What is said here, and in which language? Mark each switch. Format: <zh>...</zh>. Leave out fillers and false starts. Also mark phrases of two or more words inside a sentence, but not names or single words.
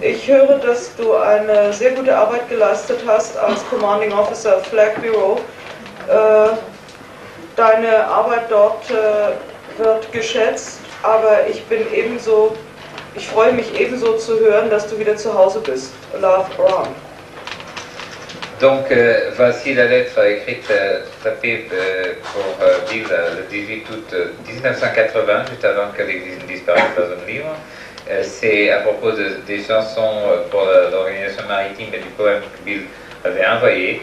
<de>Ich höre, dass du eine sehr gute Arbeit geleistet hast als</de> <en>Commanding Officer Flag Bureau.</en> <de>Deine Arbeit dort wird geschätzt, aber ich freue mich ebenso zu hören, dass du wieder zu Hause bist.</de> <en>Love, Ron.</en> <fr>Donc, voici la lettre écrite, tapée pour Bill le 18 août 1980, juste avant que l'Église ne disparaisse dans un livre. C'est à propos des chansons pour l'organisation maritime et du poème que Bill avait envoyé.</fr>